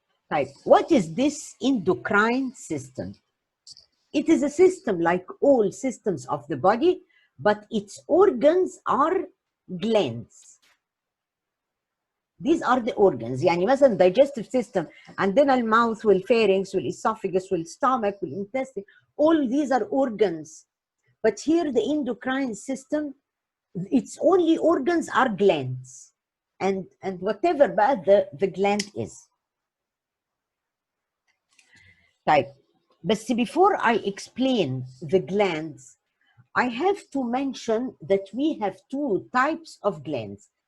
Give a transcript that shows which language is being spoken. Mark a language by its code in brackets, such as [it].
[en] Type. What is this endocrine system? It is a system like all systems of the body, but its organs are glands. These are the organs. [ar] يعني مثلا [en] digestive system [ar] عندنا المouth والpharynx والesophagus والstomach والintestine. [en] All these are organs. But here the endocrine system, its only organs are glands. And whatever بقى the gland is. [ar] طيب بس [en] before I explain the glands, I have to mention that we have two types of glands.